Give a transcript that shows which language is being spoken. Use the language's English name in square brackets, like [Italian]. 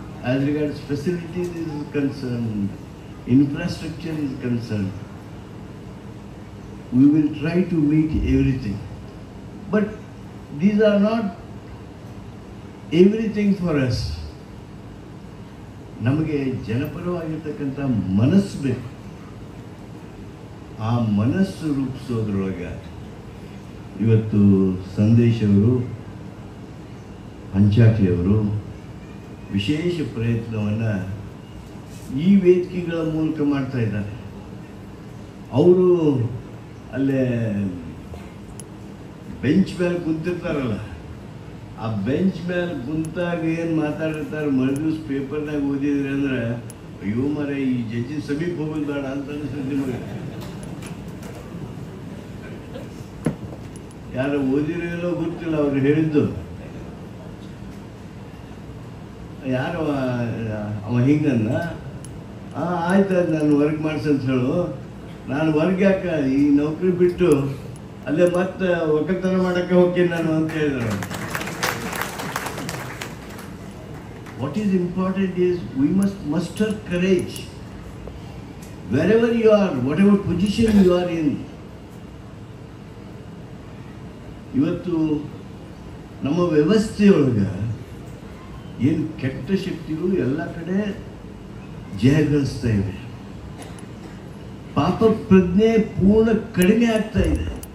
[English] As regards facilities is concerned, infrastructure is concerned, we will try to meet everything. But these are not everything for us. [Kannada] ನಮಗೆ ಜನಪರವಾಗಿರ್ತಕ್ಕಂಥ ಮನಸ್ಸು ಬೇಕು. ಆ ಮನಸ್ಸು ರೂಪಿಸೋದ್ರೊಳಗೆ ಇವತ್ತು ಸಂದೇಶವರು, ಹಂಚಾಟಿಯವರು ವಿಶೇಷ ಪ್ರಯತ್ನವನ್ನು ಈ ವೇದಿಕೆಗಳ ಮೂಲಕ ಮಾಡ್ತಾ ಇದ್ದಾರೆ. ಅವರು ಅಲ್ಲೇ ಬೆಂಚ್ ಮೇಲೆ ಕುಂತಿರ್ತಾರಲ್ಲ, ಆ ಬೆಂಚ್ ಮೇಲೆ ಕುಂತಾಗ ಏನು ಮಾತಾಡಿರ್ತಾರೆ, ಮರುದಿವ್ಸ ಪೇಪರ್ನಾಗ ಓದಿದ್ರಿ ಅಂದ್ರೆ ಅಯ್ಯೋ ಮರ ಈ ಜಡ್ಜಿ ಸಮೀಪ ಹೋಗೋದು ಬೇಡ ಅಂತ ಅನಿಸ್ತದೆ ನಿಮಗೆ. ಯಾರು ಓದಿರೋ ಗೊತ್ತಿಲ್ಲ, ಅವ್ರು ಹೇಳಿದ್ದು ಯಾರು ಅವ ಹಿಂಗನ್ನ ಆಯ್ತು ನಾನು ವರ್ಕ್ ಮಾಡ್ಸಂತ ಹೇಳು, ನಾನು ವರ್ಕ್ ಯಾಕ ಈ ನೌಕರಿ ಬಿಟ್ಟು ಅಲ್ಲೇ ಮತ್ತೆ ಒಕ್ಕಲ್ತನ ಮಾಡೋಕ್ಕೆ ಹೋಗ್ತೀನಿ ನಾನು ಅಂತ ಹೇಳಿದ್ರು. [English] What is important is we must muster courage wherever you are, whatever position you are in. [Kannada] ಇವತ್ತು ನಮ್ಮ ವ್ಯವಸ್ಥೆಯೊಳಗೆ ಏನು ಕೆಟ್ಟ ಶಕ್ತಿಗಳು ಎಲ್ಲ ಕಡೆ ಜಯಗಳಿಸ್ತಾ ಇವೆ. ಪಾಪ ಪ್ರಜ್ಞೆ ಪೂರ್ಣ ಕಡಿಮೆ ಆಗ್ತಾ ಇದೆ.